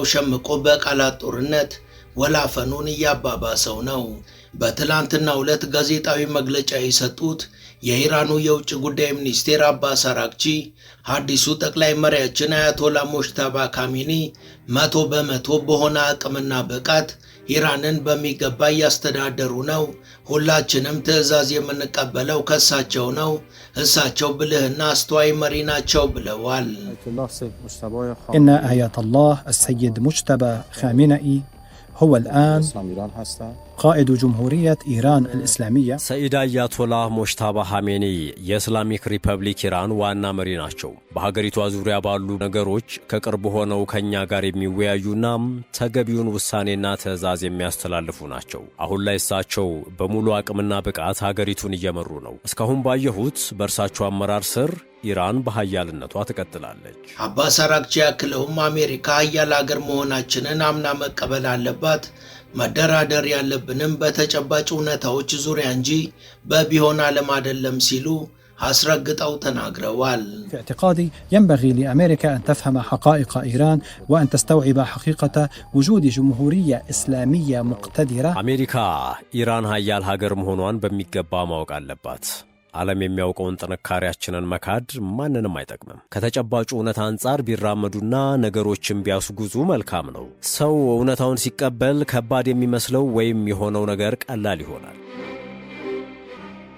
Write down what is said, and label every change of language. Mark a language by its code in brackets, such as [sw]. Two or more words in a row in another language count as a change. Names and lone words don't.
[am] ሸምቆ በቃላት ጦርነት ወላፈኑን እያባባሰው ነው። በትላንትናው ዕለት ጋዜጣዊ መግለጫ የሰጡት የኢራኑ የውጭ ጉዳይ ሚኒስቴር አባስ አራግቺ አዲሱ ጠቅላይ መሪያችን አያቶላ ሞጅታባ ካሚኒ 100% በሆነ አቅምና ብቃት ኢራንን በሚገባ እያስተዳደሩ ነው፣ ሁላችንም ትዕዛዝ የምንቀበለው ከእሳቸው ነው፣ እሳቸው ብልህና አስተዋይ መሪ ናቸው ብለዋል። [ar] إن آيات الله السيد مجتبى خامنئي هو الآن قائد جمهورية إيران الإسلامية [am] ሰይድ አያቶላህ ሞጅታባ ኻሜኒ የእስላሚክ ሪፐብሊክ ኢራን ዋና መሪ ናቸው። በሀገሪቷ ዙሪያ ባሉ ነገሮች ከቅርብ ሆነው ከኛ ጋር የሚወያዩና ተገቢውን ውሳኔና ትዕዛዝ የሚያስተላልፉ ናቸው። አሁን ላይ እሳቸው በሙሉ አቅምና ብቃት ሀገሪቱን እየመሩ ነው። እስካሁን ባየሁት በእርሳቸው አመራር ስር ኢራን በኃያልነቷ ትቀጥላለች። አባስ አራግቺ ያክለውም አሜሪካ ኃያል ሀገር መሆናችንን አምና መቀበል አለባት፣ መደራደር ያለብንም በተጨባጭ እውነታዎች ዙሪያ እንጂ በቢሆን ዓለም አይደለም ሲሉ አስረግጠው ተናግረዋል። [ar] في اعتقادي ينبغي لأمريكا أن تفهم حقائق إيران وأن تستوعب حقيقة وجود جمهورية إسلامية مقتدرة. [am] አሜሪካ ኢራን ኃያል ሀገር መሆኗን በሚገባ ማወቅ አለባት። ዓለም የሚያውቀውን ጥንካሬያችንን መካድ ማንንም አይጠቅምም። ከተጨባጩ እውነት አንጻር ቢራመዱና ነገሮችን ቢያስጉዙ መልካም ነው። ሰው እውነታውን ሲቀበል ከባድ የሚመስለው ወይም የሆነው ነገር ቀላል ይሆናል።